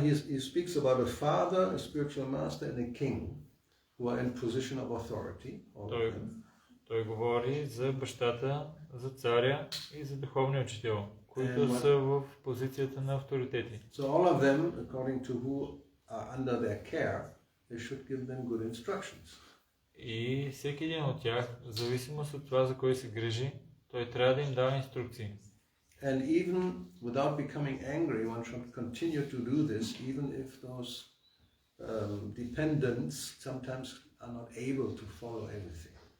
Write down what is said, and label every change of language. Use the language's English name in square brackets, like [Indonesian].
[English] He speaks about a father, a spiritual master, and a king who are in position of authority. [Bulgarian] Той говори за бащата, за царя и за духовния учител, които са в позицията на авторитети. [English] So all of them, according to who are under their care, they should give them good instructions. [Bulgarian] И всеки един от тях, в зависимост от това, за кой се грижи, той трябва да им дава инструкции. [English] And even without becoming angry, one should continue to do this, even if those dependents sometimes are not able to follow everything.